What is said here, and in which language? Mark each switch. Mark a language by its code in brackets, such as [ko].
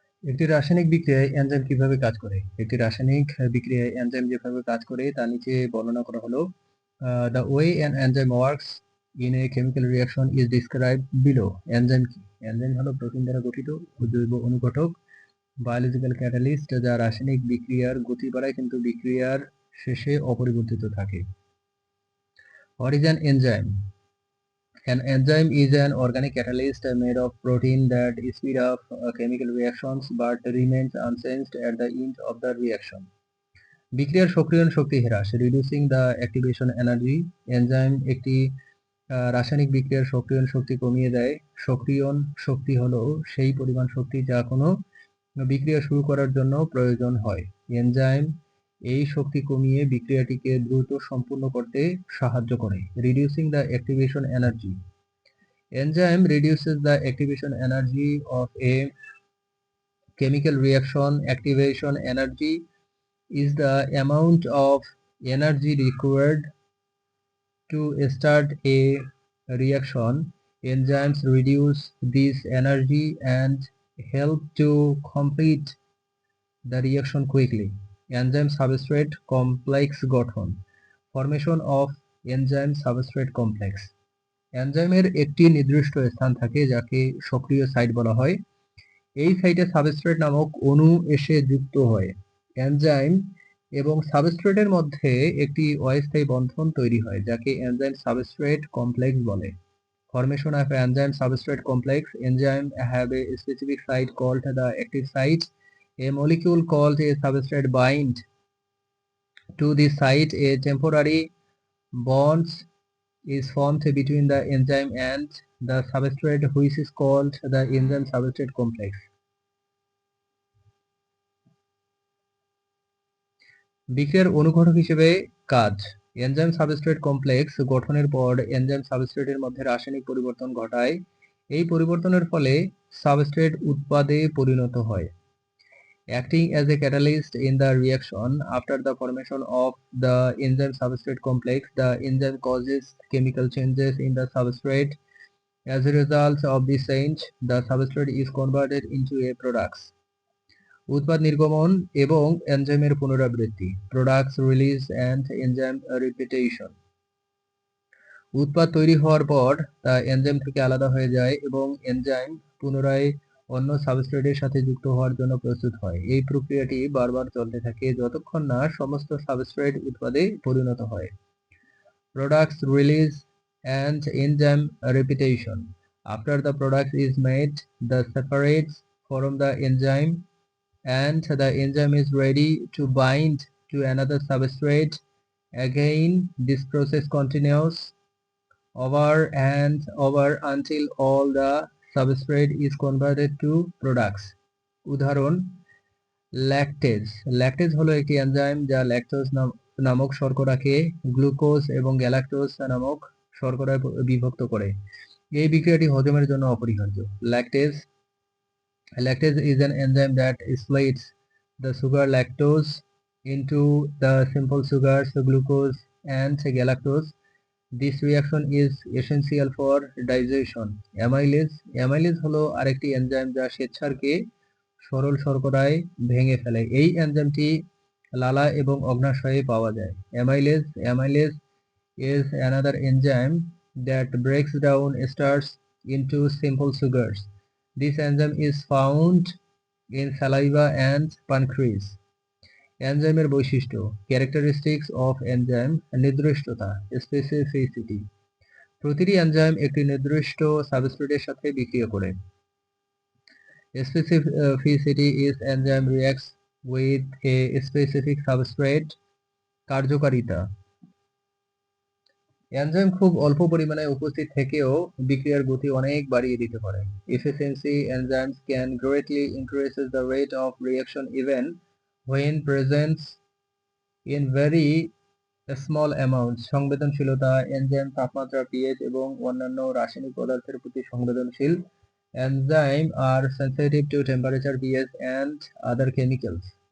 [bn] একটি রাসায়নিক বিক্রিয়ায় এনজাইম কিভাবে কাজ করে? একটি রাসায়নিক বিক্রিয়ায় এনজাইম যেভাবে কাজ করে তা নিচে বর্ণনা করা হলো। [en] The way an enzyme works in a chemical reaction is described below. [bn] Enzyme কি? এনজাইম হলো প্রোটিন দ্বারা গঠিত জৈব অনুঘটক, বায়োলজিক্যাল ক্যাটালিস্ট যা রাসায়নিক বিক্রিয়ার গতি বাড়ায় কিন্তু বিক্রিয়ার শেষে অপরিবর্তিত থাকে। [en] What is an enzyme? An enzyme is an organic catalyst made of protein that speed up chemical reactions but remains unchanged at the end of the reaction. [bn] বিক্রিয়ার সক্রিয়ণ শক্তি হ্রাস, [en] Reducing the activation energy. [bn] Enzyme একটি রাসায়নিক বিক্রিয়ার সক্রিয়ণ শক্তি কমিয়ে দেয়। সক্রিয়ণ শক্তি হলো সেই পরিমাণ শক্তি যা কোনো বিক্রিয়া শুরু করার জন্য প্রয়োজন হয়। এনজাইম এই শক্তি কমিয়ে বিক্রিয়াটিকে দ্রুত সম্পূর্ণ করতে সাহায্য করে। [en] Reducing the activation energy. Enzyme reduces the activation energy of a chemical reaction. Activation energy is the amount of energy required to start a reaction. Enzymes reduce this energy and help to complete the reaction quickly. Enzyme substrate complex [bn] গঠন, [en] formation of enzyme substrate complex. [bn] এনজাইমের একটি নির্দিষ্ট স্থান থাকে যাকে সক্রিয় site বলা হয়। এই সাইটে সাবস্ট্রেট নামক অণু এসে যুক্ত হয়। এনজাইম এবং সাবস্ট্রেটের মধ্যে একটি অস্থায়ী বন্ধন তৈরি হয় যাকে এনজাইম সাবস্ট্রেট কমপ্লেক্স বলে। [en] Formation of enzyme substrate complex. Enzyme have a specific site called the active site. A molecule called a substrate bind to this site. A temporary bonds is formed between the enzyme and the substrate, which is called the enzyme substrate complex. [bn] বিক্রিয়ার অনুঘটক হিসেবে কাজ। Enzyme substrate complex গঠনের পর enzyme সাবস্ট্রেটের মধ্যে রাসায়নিক পরিবর্তন ঘটায়। এই পরিবর্তনের ফলে সাবস্ট্রেট উৎপাদে পরিণত হয়। [en] Acting as a catalyst in the reaction, after the formation of the enzyme substrate complex, the enzyme causes chemical changes in the substrate. As a result of this change, the substrate is converted into a products. [bn] উৎপাদ নির্গমন এবং এনজাইমের পুনরাবৃত্তি, [en] Products release and enzyme repetition. [bn] উৎপাদ তৈরি হওয়ার পর তা এনজাইম থেকে আলাদা হয়ে যায় এবং এনজাইম পুনরায় অন্য সাবস্ট্রেটের সাথে যুক্ত হওয়ার জন্য প্রস্তুত হয়। এই প্রক্রিয়াটি বারবার চলতে থাকে যতক্ষণ না সমস্ত সাবস্ট্রেট উৎপাদে পরিণত হয়। [en] Products release and enzyme repetition. After the product is made, the separates from the enzyme and the enzyme is ready to bind to another substrate. Again, this process continues over and over until all the substrate is converted to products. [bn] উদাহরণ, lactase. Lactase হলো একটি enzyme যা lactose নামক শর্করাকে glucose এবং galactose নামক শর্করায় বিভক্ত করে। এই বিক্রিয়াটি হজমের জন্য অপরিহার্য। [en] Lactase is an enzyme that splits the sugar lactose into the simple sugars glucose and galactose. This reaction is essential for digestion. [bn] Amylase হলো আরেকটি এনজাইম যা শ্বেতসারকে সরল শর্করায় ভেঙে ফেলে। এই এনজাইমটি লালা এবং অগ্নাশয়ে পাওয়া যায়। [en] Amylase is another enzyme that breaks down starch into simple sugars. This enzyme is found in saliva and pancreas. [bn] এনজাইমের বৈশিষ্ট্য, [en] characteristics of enzyme, [bn] নির্দিষ্টতা, স্পেসিফিসিটি। প্রতিটি এনজাইম একটি নির্দিষ্ট সাবস্ট্রেটের সাথে বিক্রিয়া করে। [en] Specificity is enzyme reacts with a specific substrate. [bn] কার্যকারিতা, এনজাইম খুব অল্প পরিমাণে উপস্থিত থেকেও বিক্রিয়ার গতি অনেক বাড়িয়ে দিতে পারে। [en] Efficiency, enzymes can greatly increase the rate of reaction even when present in very small amounts. [bn] সংবেদনশীলতা, এনজাইম তাপমাত্রা, pH এবং অন্যান্য রাসায়নিক পদার্থের প্রতি সংবেদনশীল। [en] Enzymes are sensitive to temperature, pH and other chemicals.